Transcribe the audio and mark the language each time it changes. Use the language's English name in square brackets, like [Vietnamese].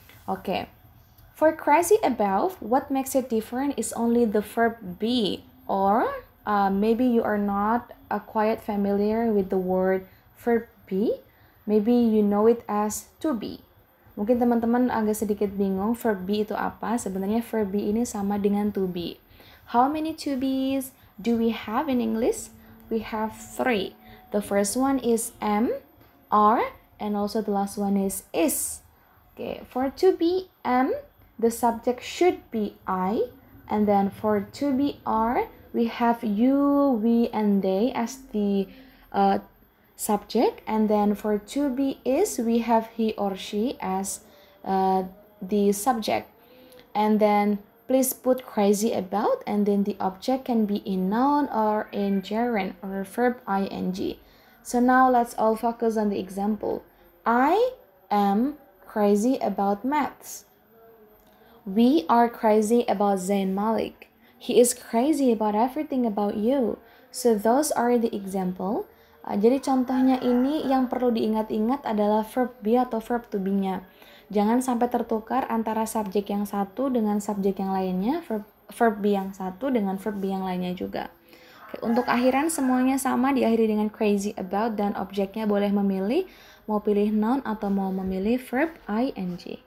[English] Okay, for crazy about, what makes it different is only the verb be, or maybe you are not quite familiar with the word verb be. Maybe you know it as to be. [Indonesian] Mungkin teman-teman agak sedikit bingung verb be itu apa. Sebenarnya verb be ini sama dengan to be. [English] How many to be's do we have in English? We have 3. The first one is am, are, and also the last one is. Okay, for to be am, the subject should be I, and then for to be are, we have you, we, and they as the subject, and then for to be is, we have he or she as the subject. And then please put crazy about, and then the object can be in noun or in gerund or verb ing. So now let's all focus on the example. I am crazy about maths. We are crazy about Zain Malik. He is crazy about everything about you. So those are the example. [Indonesian] Jadi contohnya ini yang perlu diingat-ingat adalah verb be atau verb to be-nya. Jangan sampai tertukar antara subjek yang satu dengan subjek yang lainnya, verb be yang satu dengan verb be yang lainnya juga. Oke, untuk akhiran semuanya sama, diakhiri dengan crazy about, dan objeknya boleh memilih mau pilih noun atau mau memilih verb ing.